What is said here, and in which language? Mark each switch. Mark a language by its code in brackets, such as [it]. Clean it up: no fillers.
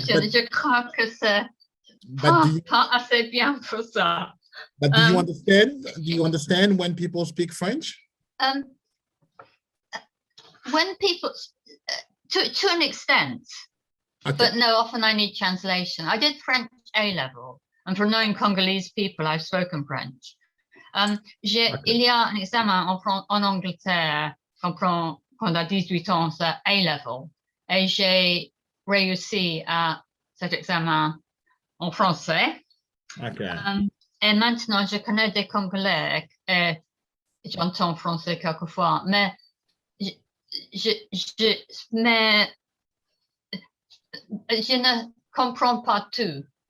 [fr] Je crois que c'est pas assez bien pour ça. [en] But do you understand? Do you understand when people speak French? When people, to an extent, Okay. but no, often I need translation. I did French A-level, and for knowing Congolese people, I've spoken French. [fr] Il y a un examen en Angleterre quand on a 18 ans, c'est A-level, et j'ai réussi à cet examen en français. [en] Okay. [fr] Et maintenant, je connais des Congolais et j'entends français quelquefois, mais je ne comprends pas tout.